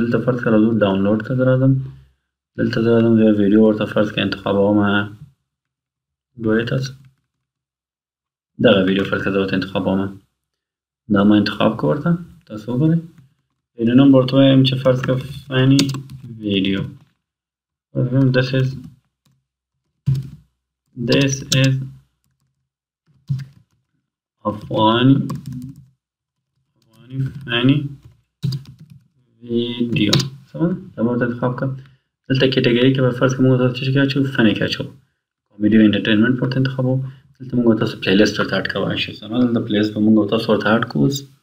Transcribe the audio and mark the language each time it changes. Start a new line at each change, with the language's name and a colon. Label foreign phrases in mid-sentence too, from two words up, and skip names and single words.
Pashto: دلته فرض کړه زه ډاونلوډ ته زه راځم دلته زه راځم زه یو ویډیو ورته فرض کړه انتخابوم. ګورئ تاسو دغه ویډیو فرض کړه زه ورته انتخابوم. دا ما انتخاب کړه ورته تاسو وګورئ. ویډیو نوم به ورته وایم چې فرض کړه
English: funny video. This is a funny video.
Pashto: سمه ده؟ دا به ورته انتخاب کړه. دلته کیټګري کې به فرض کړه موږ تاسو څه کې اچوو فني کې اچوو. کامیډي او انټرټینمنټ ورته انتخابوو. دلته موږ تاسو پلی لیست ورته اډ کولی شو. سمه ده؟ دلته پلی لیست به موږ تاسو ورته اډ کوو.